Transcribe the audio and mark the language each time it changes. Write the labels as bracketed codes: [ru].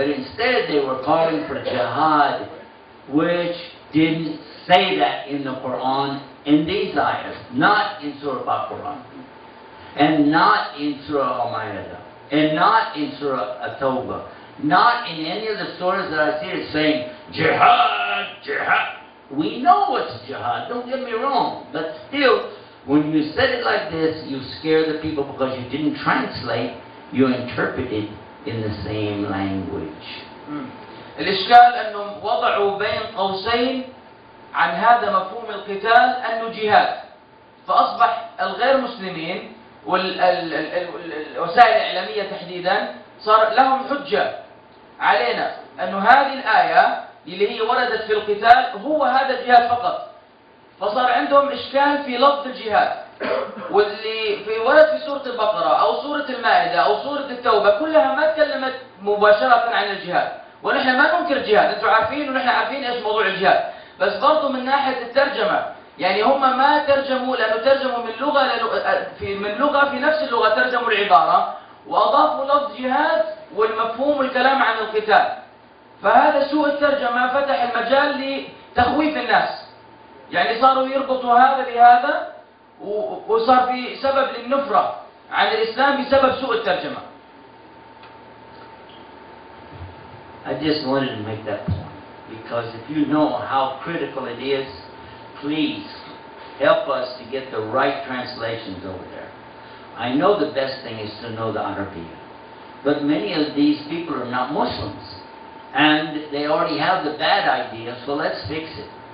[en] But instead they were calling for jihad, which didn't say that in the Quran in these ayahs, not in Surah Al-Quran, and not in Surah Al-Ma'idah, and not in Surah At-Tawbah, not in any of the surahs that I see it saying jihad, jihad. We know what's jihad, don't get me wrong, but still, when you said it like this, you scare the people because you didn't translate, you interpreted in the same language. [ar] الإشكال أنهم وضعوا بين قوسين عن هذا مفهوم القتال أنه جهاد، فأصبح الغير مسلمين والوسائل الإعلامية تحديدا صار لهم حجة علينا أنه هذه الآية اللي هي وردت في القتال هو هذا الجهاد فقط. فصار عندهم إشكال في لفظ الجهاد، واللي في ورد في سورة البقرة أو سورة المائدة أو سورة التوبة كلها ما تكلمت مباشرة عن الجهاد. ونحن ما ننكر الجهاد، أنتم عارفين ونحن عارفين إيش موضوع الجهاد، بس برضو من ناحية الترجمة يعني هم ما ترجموا لأنه ترجموا من لغة في نفس اللغة ترجموا العبارة وأضافوا لفظ جهاد والمفهوم والكلام عن القتال. فهذا سوء الترجمة فتح المجال لتخويف الناس، يعني صاروا يربطوا هذا بهذا وصار في سبب للنفرة عن الإسلام بسبب سوء الترجمة. [en] I just wanted to make that point because if you know how critical it is, please help us to get the right translations over there. I know the best thing is to know the Arabic, but many of these people are not Muslims and they already have the bad idea, so let's fix it.